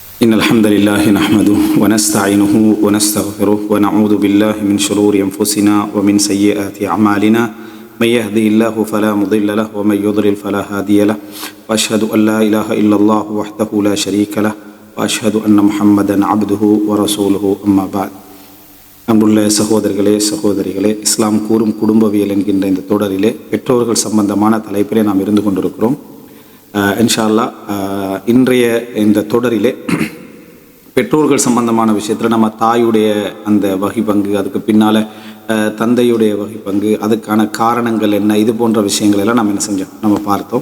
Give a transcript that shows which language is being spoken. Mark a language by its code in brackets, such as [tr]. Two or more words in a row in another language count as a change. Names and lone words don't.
[ar] إن الحمد لله نحمده ونستعينه ونستغفره ونعوذ بالله من شرور أنفسنا ومن سيئات أعمالنا من يهدي الله فلا مضل له ومن يضلل فلا هادي له وأشهد أن لا إله إلا الله وحده لا شريك له وأشهد أن محمدا عبده ورسوله أما بعد. [ta] அன்புள்ள சகோதரர்களே சகோதரிகளே, இஸ்லாம் கூறும் குடும்பவியல் என்கின்ற இந்த தொடரிலே பெற்றோர்கள் சம்பந்தமான தலைப்பிலே நாம் இருந்து கொண்டிருக்கிறோம். [ar] إن شاء الله [ta] இன்றைய இந்த தொடரிலே பெற்றோர்கள் சம்பந்தமான விஷயத்தில் நம்ம தாயுடைய அந்த வகை பங்கு, அதுக்கு பின்னால் தந்தையுடைய வகை பங்கு, அதுக்கான காரணங்கள் என்ன, இது போன்ற விஷயங்கள் எல்லாம் நம்ம என்ன செஞ்சோம், நம்ம பார்த்தோம்.